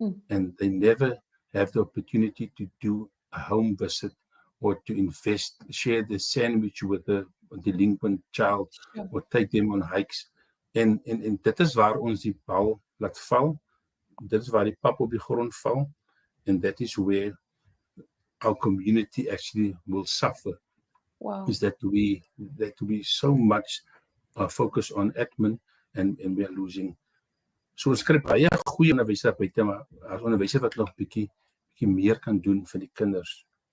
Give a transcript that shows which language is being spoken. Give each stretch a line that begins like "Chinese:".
English: And they never have the opportunity to do a home visit or to share the sandwich with a delinquent child or take them on hikes.
Afrikaans: En dit is waar ons die bal laat val. Dit is waar die pap op die grond val.
English: And that is where our community actually will suffer. Wow. Is that we so much focus on admin and we are losing.
Afrikaans: So ons kry baie goeie onderwysers buite, maar as onderwysers wat nog bietjie meer kan doen vir die kinders.